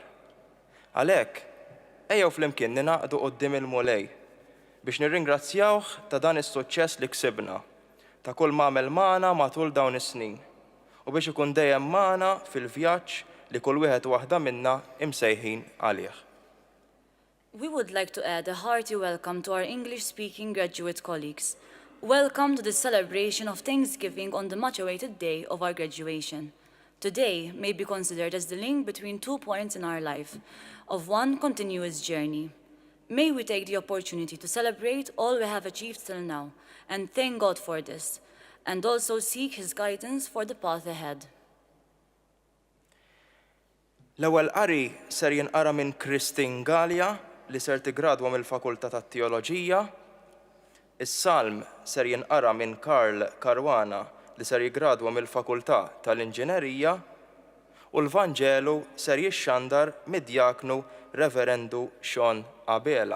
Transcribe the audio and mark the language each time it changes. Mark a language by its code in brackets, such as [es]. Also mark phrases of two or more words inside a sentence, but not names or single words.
[mt] Għalhekk, ejjew flimkien ninaqdu quddiem il-Mulej biex nirringrazzjawh ta' dan is-suċċess li ksibna, ta' kull ma għamel magħna matul dawn is-snin, u biex ikun dejjem magħna fil-vjaġġ li kull wieħed waħda minna imsejħin għalih. [en] We would like to add a hearty welcome to our English-speaking graduate colleagues. Welcome to the celebration of Thanksgiving on the much-awaited day of our graduation. Today may be considered as the link between 2 points in our life, of one continuous journey. May we take the opportunity to celebrate all we have achieved till now, and thank God for this, and also seek His guidance for the path ahead. [mt] L-ewwel qari ser jinqara minn Christine Gallia li ser tigradwa mill-Fakultà tat-Teoloġija, is-Salm ser jinqara minn Karl Karwana li ser jigradwa mill-Fakultà tal-Inġinerija u l-Vanġelu ser jixxandar mid-Djaknu Reverendu Sean Abela.